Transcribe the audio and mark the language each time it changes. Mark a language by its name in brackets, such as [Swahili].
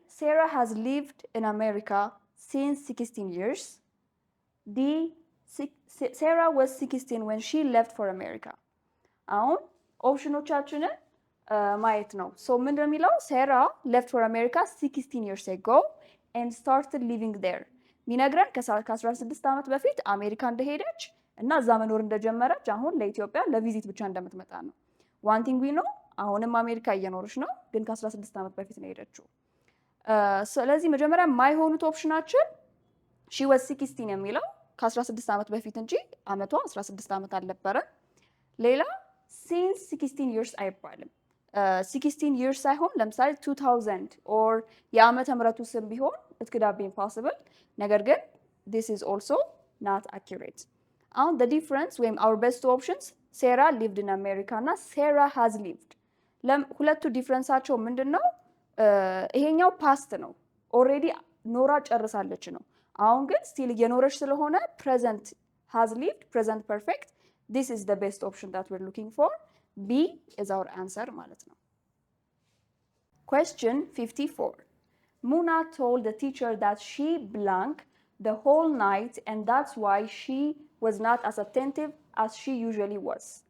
[English] Sarah has lived in America since 16 years. D. Sarah was 16 when she left for America. [Amharic] አሁን ኦፕሽኖቻችንን ማየት ነው። ሶ ምንድን ነው የሚለው [English] Sarah left for America 16 years ago and started living there. [Amharic] ሚነግረን ከ16 ዓመት በፊት አሜሪካ እንደሄደች እና እዛ መኖር እንደጀመረች አሁን ለኢትዮጵያ ለቪዚት ብቻ እንደምትመጣ ነው። [English] one thing we know [Amharic] አሁንም አሜሪካ እየኖረች ነው፣ ግን ከ16 ዓመት በፊት ነው የሄደችው። ስለዚህ መጀመሪያ የማይሆኑት ኦፕሽናችን [English] she was 16 [Amharic] የሚለው ከ16 ዓመት በፊት እንጂ አመቷ 16 ዓመት አልነበረም። ሌላ [English] since 16 years [Amharic] አይባልም። 16 years ሳይሆን ለምሳሌ 2000 or የዓመተ ምህረቱ ስም ቢሆን [English] it could have been possible። [Amharic] ነገር ግን [English] this is also not accurate። [Amharic] አሁን [English] the difference [Amharic] ወይም [English] our best options Sarah lived in America [Amharic] እና [English] Sarah has lived። [Amharic] ሁለቱ ዲፍረንሳቸው ምንድነው? ይሄኛው ፓስት ነው፣ ኦሬዲ ኖራ ጨርሳለች ነው። አሁን ግን ስቲል እየኖረች ስለሆነ [English] present has lived present perfect. This is the best option that we're looking for. B is our answer [Amharic] ማለት ነው። [English] Question 54. Muna told the teacher that she blank the whole night and that's why she was not as attentive as she usually was.